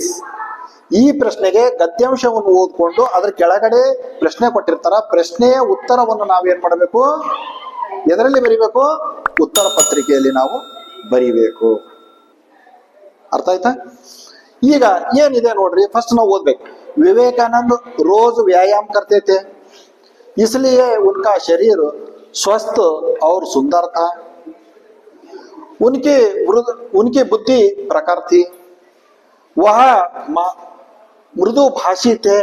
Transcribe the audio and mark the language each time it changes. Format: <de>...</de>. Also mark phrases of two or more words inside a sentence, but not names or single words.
<kn>ಈ ಪ್ರಶ್ನೆಗೆ ಗದ್ಯಾಂಶವನ್ನು ಓದ್ಕೊಂಡು ಅದ್ರ ಕೆಳಗಡೆ ಪ್ರಶ್ನೆ ಕೊಟ್ಟಿರ್ತಾರ. ಪ್ರಶ್ನೆಯ ಉತ್ತರವನ್ನು ನಾವೇನ್ ಮಾಡಬೇಕು? ಎದರಲ್ಲಿ ಬರಿಬೇಕು? ಉತ್ತರ ಪತ್ರಿಕೆಯಲ್ಲಿ ನಾವು ಬರಿಬೇಕು. ಅರ್ಥ ಆಯ್ತಾ? ಈಗ ಏನಿದೆ ನೋಡ್ರಿ, ಫಸ್ಟ್ ನಾವು ಓದ್ಬೇಕು.</kn> <hi>विवेकानंद रोज व्यायाम करते थे, इसलिए उनका शरीर स्वस्थ और सुंदर था. उनकी बुद्धि प्रखर थी. वह मृदु भाषी थे.</hi>